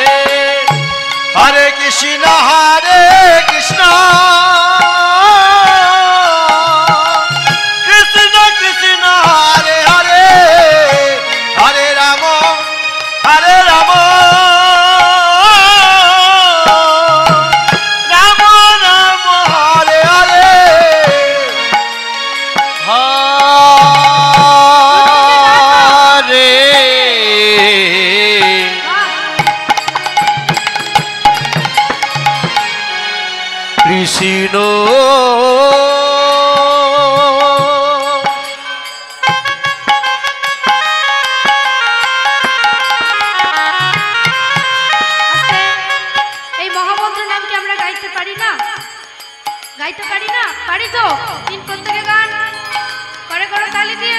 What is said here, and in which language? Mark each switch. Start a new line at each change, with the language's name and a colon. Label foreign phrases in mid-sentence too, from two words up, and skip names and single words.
Sanskrit: Hare Krishna Krishna Krishna Hare Hare Hare Rama Rama Rama Hare Hare Krishna
Bangla: এই মহামন্ত্র নাম কি আমরা গাইতে পারি না? পারি তো? তিন প্রত্যেকে গান করে তালি দিয়ে